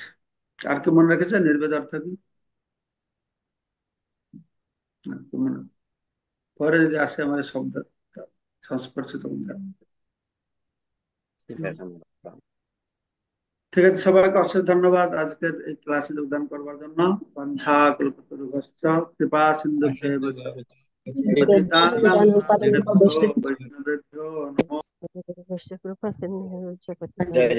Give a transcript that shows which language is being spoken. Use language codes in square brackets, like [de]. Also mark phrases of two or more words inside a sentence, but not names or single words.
[bn] আর কি মনে রেখেছে নির্বেদ অর্থ কি? আর কি মনে, পরে যদি আসে আমার শব্দ সংস্পর্শে তখন জানবো। ঠিক আছে মহারাজ। ঠিক আছে, সবাইকে অশেষ ধন্যবাদ আজকের এই ক্লাসে যোগদান করবার জন্য। [sa] বাঞ্ছা কল্পতরুভ্যশ্চ কৃপা সিন্ধুভ্যেব চ পতিতানাং পাবনেভ্যো বৈষ্ণবেভ্যো নমো। [bn] জয়